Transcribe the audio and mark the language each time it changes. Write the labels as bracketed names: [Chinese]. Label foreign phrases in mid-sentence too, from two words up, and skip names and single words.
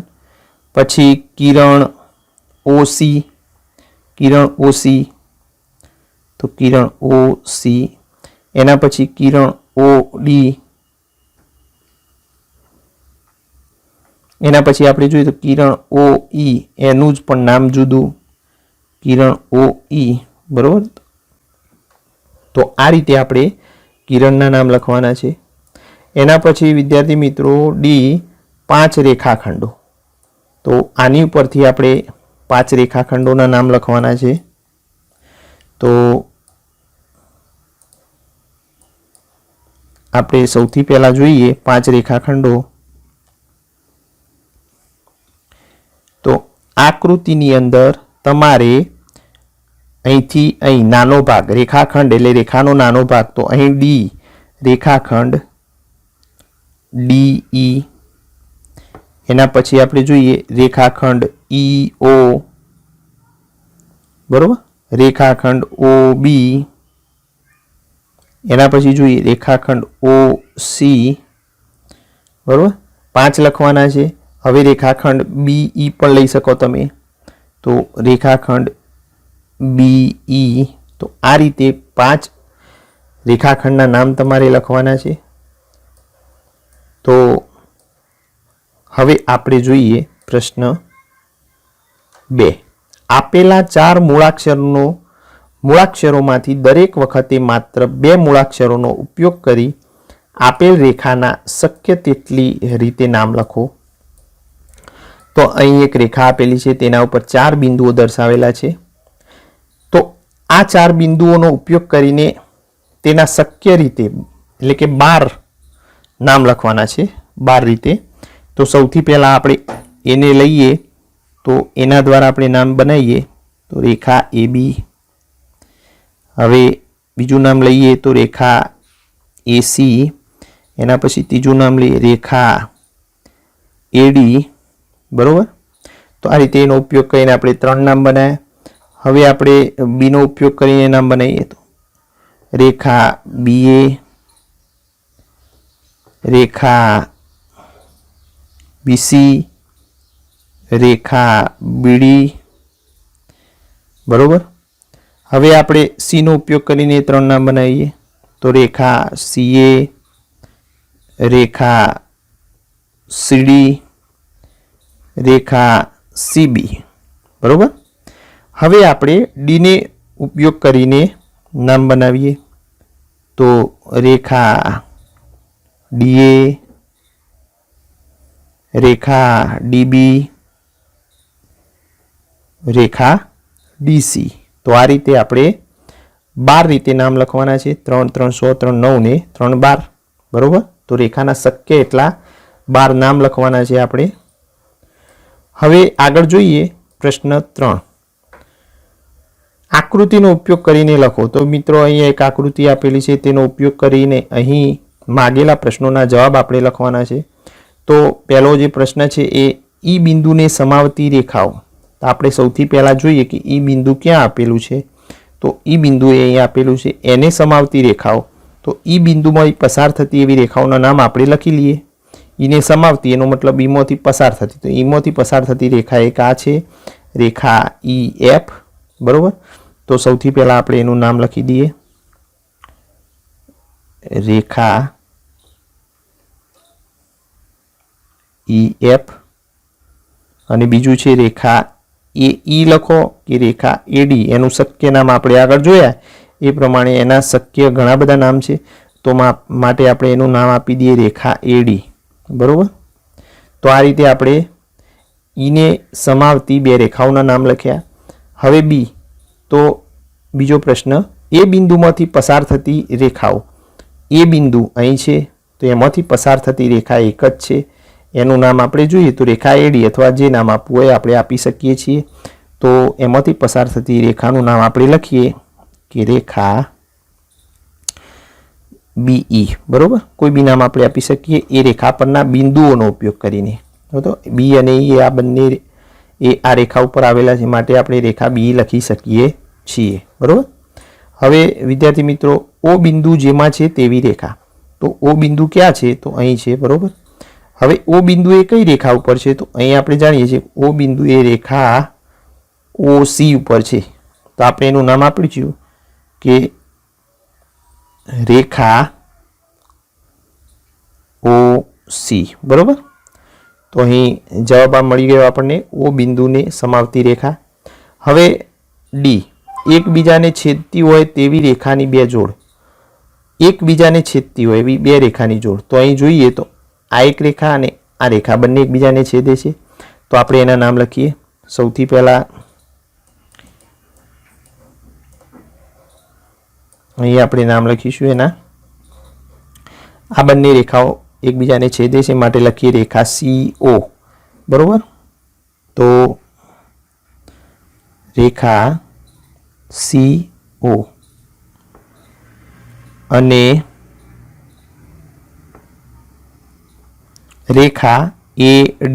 [Gujarati] પછી કિરણ ઓ સી, કિરણ ઓ સી, તો કિરણ ઓ સી। એના પછી કિરણ ઓ ડી, એના પછી આપણે જોઈએ તો કિરણ ઓ ઈ, એનું જ પણ નામ જુદું, કિરણ ઓ ઈ, બરોબર। તો આ રીતે આપણે કિરણના નામ લખવાના છે। એના પછી વિદ્યાર્થી મિત્રો ડી 5 રેખાખંડો। તો આની ઉપરથી આપણે 5 રેખાખંડોના નામ લખવાના છે। તો આપણે સૌથી પહેલા જોઈએ 5 રેખાખંડો। તો આકૃતિની અંદર તમારે અહીંથી અહીં નાનો ભાગ, રેખાખંડ એટલે રેખાનો નાનો ભાગ, તો અહીં ડી રેખાખંડ ડીઈ। એના પછી આપણે જોઈએ રેખાખંડ ઈઓ, બરોબર, રેખાખંડ ઓબી। એના પછી જોઈએ રેખાખંડ ઓસી, બરોબર। 5 લખવાના છે। હવે રેખાખંડ બીઈ પણ લઈ શકો તમે। તો રેખાખંડ बीई। તો આ રીતે 5 રેખાખંડના નામ તમારે લખવાના છે। તો હવે આપણે જોઈએ પ્રશ્ન 2। આપેલા 4 મૂળાક્ષરોમાંથી દરેક વખતે માત્ર 2 મૂળાક્ષરોનો ઉપયોગ કરી આપેલ રેખાના શક્ય તેટલી રીતે નામ લખો। તો અહીં એક રેખા આપેલી છે, તેના ઉપર 4 બિંદુઓ દર્શાવેલા છે। તો આ 4 બિંદુઓનો ઉપયોગ કરીને તેના શક્ય રીતે એટલે કે 12 નામ લખવાના છે, 12 રીતે। તો સૌથી પહેલા આપણે એને લઈએ તો એના દ્વારા આપણે નામ બનાવીએ। તો રેખા એબી। હવે બીજું નામ લઈએ તો રેખા એસી। એના પછી તીજું નામ લઈએ રેખા એડી, બરોબર। તો આ રીતે એનો ઉપયોગ કરીને આપણે 3 નામ બનાવ્યા। હવે આપણે બી નો ઉપયોગ કરીને નામ બનાવીએ। તો રેખા BA, રેખા BC, રેખા BD। બરોબર। હવે આપણે C નો ઉપયોગ કરીને ત્રણ નામ બનાવીએ તો રેખા CA, રેખા CD, રેખા CB। બરોબર। હવે આપણે D ને ઉપયોગ કરીને નામ બનાવીએ તો રેખા DA, રેખા DB, રેખા DC। તો આ રીતે આપણે 12 રીતે નામ લખવાના છે। 3 3 100 3 9 ને 3 12। બરોબર। તો રેખાના શક્ય એટલા 12 નામ લખવાના છે આપણે। હવે આગળ જોઈએ પ્રશ્ન 3। આકૃતિનો ઉપયોગ કરીને લખો। તો મિત્રો અહીં એક આકૃતિ આપેલી છે તેનો ઉપયોગ કરીને અહીં માગેલા પ્રશ્નોના જવાબ આપણે લખવાના છે। તો પહેલો જે પ્રશ્ન છે એ ઈ બિંદુને સમાવતી રેખાઓ। તો આપણે સૌથી પહેલા જોઈએ કિ ઈ બિંદુ ક્યાં આપેલું છે। તો ઈ બિંદુ એ અહીં આપેલું છે એને સમાવતી રેખાઓ। તો ઈ બિંદુમાં પસાર થતી એવી રેખાઓના નામ આપણે લખી લીએ। ઈને સમાવતી એનો મતલબ ઈમાંથી પસાર થતી। તો ઈમાંથી પસાર થતી રેખા એક આ છે રેખા EF। બરોબર। તો સૌથી પહેલા આપણે એનું નામ લખી દીએ રેખા EF। અને બીજૂ છે રેખા AE લખો કિ રેખા AD। એનું શક્ય નામ આપણે આગળ જોયા એ પ્રમાણે એના શક્ય ઘણા બધા નામ છે। તો માટે આપણે એનું નામ આપી દીએ રેખા AD। बरोबर। તો આ રીતે આપણે ઈ ને સમાવતી બે રેખાઓના નામ લખ્યા। હવે બી તો બીજો પ્રશ્ન એ બિંદુમાંથી પસાર થતી રેખાઓ। એ બિંદુ અહીં છે તો એમાંથી પસાર થતી રેખા એક જ છે એનું નામ આપણે જોઈએ તો રેખા AD અથવા જે નામ આપવું હોય આપણે આપી શકીએ છીએ। તો એમાંથી પસાર થતી રેખાનું નામ આપણે લખીએ કિ રેખા BE। બરોબર। કોઈ બી નામ આપણે આપી શકીએ એ રેખા પરના બિંદુઓનો ઉપયોગ કરીને। તો બી અને ઈ આ બંને એ આ રેખા ઉપર આવેલા છે માટે આપણે રેખા BE લખી શકીએ છીએ। બરોબર। હવે વિદ્યાર્થી મિત્રો ઓ બિંદુ જેમાં છે તેવી રેખા। તો ઓ બિંદુ ક્યા છે તો અહીં છે। बरोबर। હવે ઓ બિંદુ એ કઈ રેખા ઉપર છે તો અહીં આપણે જાણીએ છીએ ઓ બિંદુ એ રેખા OC ઉપર છે। તો આપણે એનું નામ આપી દીધું કે રેખા OC। બરોબર। તો અહીં જવાબ આ મળી ગયો આપણને ઓ બિંદુને સમાવતી રેખા। હવે D એકબીજાને છેદતી હોય તેવી રેખાની બે જોડ। એકબીજાને છેદતી હોય એવી બે રેખાની જોડ। તો અહીં જોઈએ તો આ એક રેખા અને આ રેખા બંને એકબીજાને છેદે છે। તો આપણે એના નામ લખીએ। સૌથી પહેલા અહીં આપણે નામ લખીશું એના। આ બંને રેખાઓ એકબીજાને છેદે છે માટે લખીએ રેખા CO। બરોબર। તો રેખા CO અને રેખા AD।